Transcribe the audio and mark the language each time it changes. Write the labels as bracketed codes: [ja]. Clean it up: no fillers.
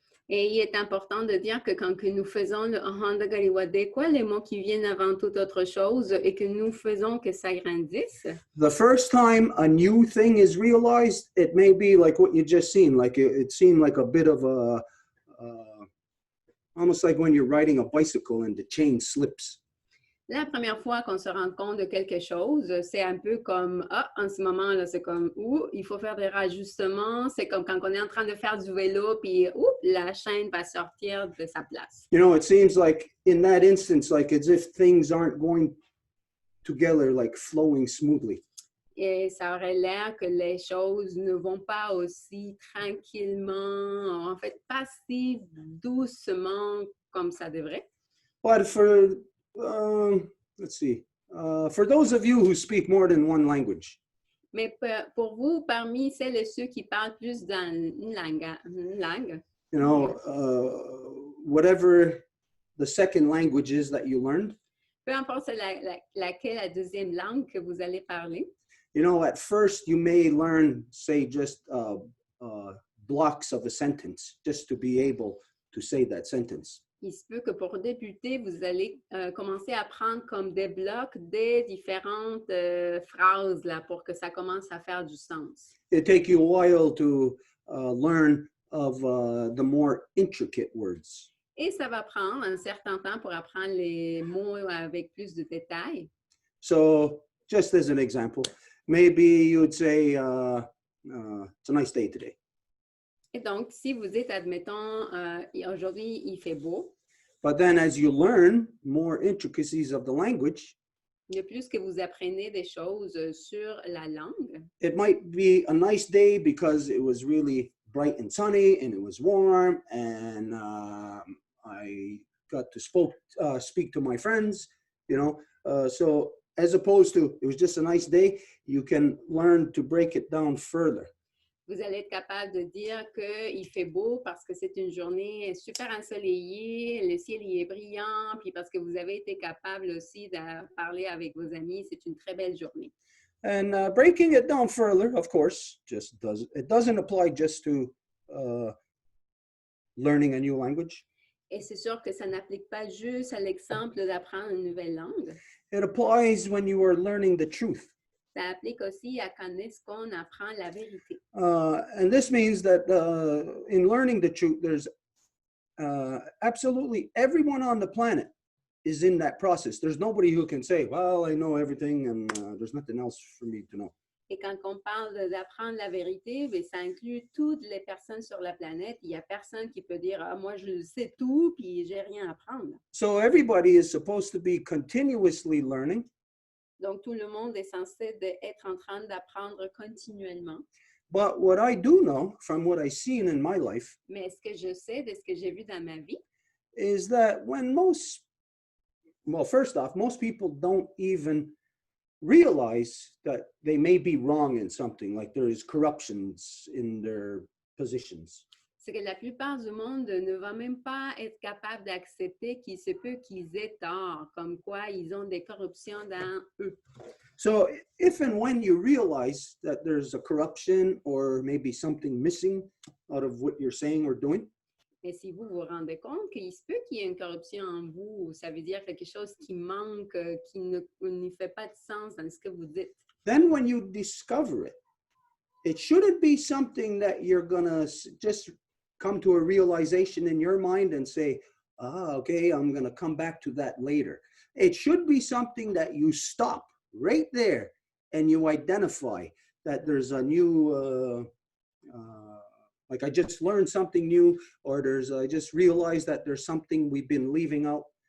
[fr] et il est important de dire que quand que nous faisons le Honda Gari Wadekwa, les mots qui viennent avant toute autre chose et que nous faisons que ça grandisse. [en] The first time a new thing is realized, it may be like what you just seen, like it seemed like a bit of a almost like when you're riding a bicycle and the chain slips. [fr] La première fois qu'on se rend compte de quelque chose, c'est un peu comme, en ce moment-là, c'est comme, il faut faire des rajustements. C'est comme quand on est en train de faire du vélo, puis, la chaîne va sortir de sa place. [en] You know, it seems like in that instance, like as if things aren't going together, like flowing smoothly. [fr] Et ça aurait l'air que les choses ne vont pas aussi tranquillement, en fait, pas si doucement comme ça devrait. [en] But for, let's see, for those of you who speak more than one language. [fr] Mais pour vous, parmi celles et ceux qui parlent plus dans une langue, [en] you know, whatever the second language is that you learned. [fr] Peu importe laquelle la deuxième langue que vous allez parler. [en] You know, at first you may learn, say, just blocks of a sentence, just to be able to say that sentence. [fr] Il se peut que pour débuter, vous allez commencer à prendre comme des blocs des différentes phrases là, pour que ça commence à faire du sens. [en] It take you a while to learn of the more intricate words. [fr] Et ça va prendre un certain temps pour apprendre les mots avec plus de détails. [en] So, just as an example, maybe you would say, it's a nice day today. [fr] Et donc, si vous dites, admettons, aujourd'hui, il fait beau. [en] But then as you learn more intricacies of the language, [fr] de plus que vous apprenez des choses sur la langue, [en] it might be a nice day because it was really bright and sunny and it was warm and I got to speak to my friends, you know. So as opposed to it was just a nice day, you can learn to break it down further. [fr] Vous allez être capable de dire qu'il fait beau parce que c'est une journée super ensoleillée, le ciel y est brillant, puis parce que vous avez été capable aussi de parler avec vos amis, c'est une très belle journée. [en] And breaking it down further, of course, it doesn't apply just to learning a new language. [fr] Et c'est sûr que ça n'applique pas juste à l'exemple d'apprendre une nouvelle langue. [en] It applies when you are learning the truth. [fr] Ça applique aussi à quand est-ce qu'on apprend la vérité. [en] And this means that in learning the truth, there's absolutely everyone on the planet is in that process. There's nobody who can say, well, I know everything and there's nothing else for me to know. [fr] Et quand on parle d'apprendre la vérité, bien, ça inclut toutes les personnes sur la planète. Il n'y a personne qui peut dire, moi, je sais tout, puis j'ai rien à apprendre. [en] So everybody is supposed to be continuously learning. [fr] Donc, tout le monde est censé être en train d'apprendre continuellement. [en] But what I do know from what I've seen in my life [fr] Mais ce que je sais de ce que j'ai vu dans ma vie, [en] is that when first off, most people don't even realize that they may be wrong in something, like there is corruptions in their positions. [fr] c'est que la plupart du monde ne va même pas être capable d'accepter qu'il se peut qu'ils aient tort, comme quoi ils ont des corruptions dans eux. [en] So if and when you realize that there's a corruption or maybe something missing out of what you're saying or doing, [fr] Mais si vous vous rendez compte qu'il se peut qu'il y ait une corruption en vous, ça veut dire quelque chose qui manque, qui ne fait pas de sens dans ce que vous dites. [en] then when you discover it, it shouldn't be something that you're gonna just come to a realization in your mind and say, okay, I'm gonna come back to that later. It should be something that you stop right there and you identify that there's a new, like I just learned something new, or I just realized that there's something we've been leaving out.